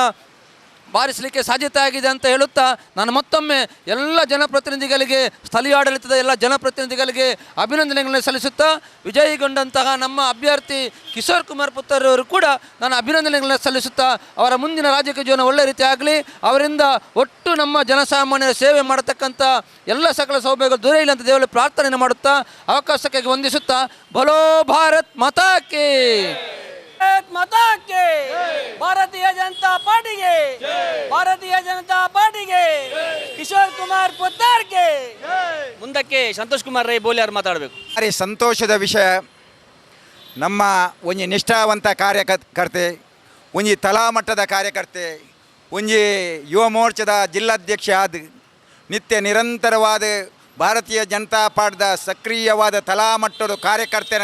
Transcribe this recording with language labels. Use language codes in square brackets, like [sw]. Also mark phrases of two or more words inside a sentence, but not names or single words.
[kn] ಬಾರಿಸಲಿಕ್ಕೆ ಸಾಧ್ಯತೆ ಆಗಿದೆ ಅಂತ ಹೇಳುತ್ತಾ, ನಾನು ಮತ್ತೊಮ್ಮೆ ಎಲ್ಲ ಜನಪ್ರತಿನಿಧಿಗಳಿಗೆ, ಸ್ಥಳೀಯ ಆಡಳಿತದ ಎಲ್ಲ ಜನಪ್ರತಿನಿಧಿಗಳಿಗೆ ಅಭಿನಂದನೆಗಳನ್ನು ಸಲ್ಲಿಸುತ್ತಾ, ವಿಜಯಿಗೊಂಡಂತಹ ನಮ್ಮ ಅಭ್ಯರ್ಥಿ ಕಿಶೋರ್ ಕುಮಾರ್ ಪುತ್ತೂರ್ ಅವರು ಕೂಡ ನಾನು ಅಭಿನಂದನೆಗಳನ್ನು ಸಲ್ಲಿಸುತ್ತಾ, ಅವರ ಮುಂದಿನ ರಾಜಕೀಯ ಜೀವನ ಒಳ್ಳೆ ರೀತಿ ಆಗಲಿ, ಅವರಿಂದ ಒಟ್ಟು ನಮ್ಮ ಜನಸಾಮಾನ್ಯರ ಸೇವೆ ಮಾಡತಕ್ಕಂಥ ಎಲ್ಲ ಸಕಲ ಸೌಭಾಗ್ಯಗಳು ದೊರೆಯಲಿ ಅಂತ ದೇವರಲ್ಲಿ ಪ್ರಾರ್ಥನೆಯನ್ನು ಮಾಡುತ್ತಾ, ಅವಕಾಶಕ್ಕಾಗಿ ವಂದಿಸುತ್ತಾ, [hi] बोलो भारत माता की माता की, [kn] ಭಾರತೀಯ ಜನತಾ ಪಾರ್ಟಿಗೆ, ಭಾರತೀಯ ಜನತಾ ಪಾರ್ಟಿಗೆ, ಕಿಶೋರ್ ಕುಮಾರ್ ಪುತ್ತೂರ್ ಗೆ. ಮುಂದಕ್ಕೆ ಸಂತೋಷ್ ಕುಮಾರ್ ರೈ ಬೋಲಿಯಾರ್ ಮಾತಾಡಬೇಕು. ಭಾರಿ ಸಂತೋಷದ ವಿಷಯ. [tcy] ನಮ್ಮ ಒಂಜಿ ನಿಷ್ಠಾವಂತ ಕಾರ್ಯಕರ್ತೆ, ಒಂಜಿ ತಲಾಮಟ್ಟದ ಕಾರ್ಯಕರ್ತೆ, ಒಂಜಿ ಯುವ ಮೋರ್ಚಾದ ಜಿಲ್ಲಾಧ್ಯಕ್ಷ ಆದ, ನಿತ್ಯ ನಿರಂತರವಾದ ಭಾರತೀಯ ಜನತಾ ಪಾರ್ಟಿದ ಸಕ್ರಿಯವಾದ ತಲಾಮಟ್ಟದ ಕಾರ್ಯಕರ್ತನ